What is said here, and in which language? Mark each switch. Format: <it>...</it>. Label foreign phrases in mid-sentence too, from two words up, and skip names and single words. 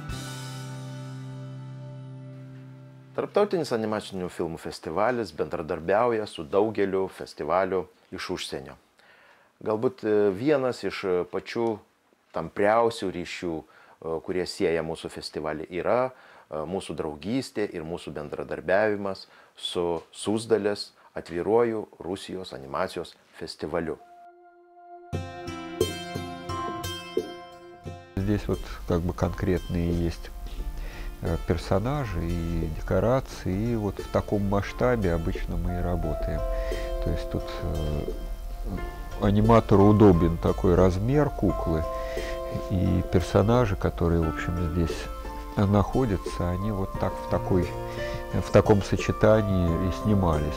<lt>Tarptautinis animacinių filmų festivalis bendradarbiauja su daugeliu festivalių iš užsienio. Galbūt vienas iš pačių tampriausių ryšių, kurie sieja mūsų festivalį, yra mūsų draugystė ir mūsų bendradarbiavimas su Suzdalės atviruoju Rusijos animacijos фестивалю.</lt> <ru>Здесь вот как бы конкретные есть персонажи и декорации, и вот в таком масштабе обычно мы и работаем. То есть тут аниматору удобен такой размер куклы, и персонажи, которые, в общем, здесь находятся, они вот так в таком сочетании и снимались.</ru>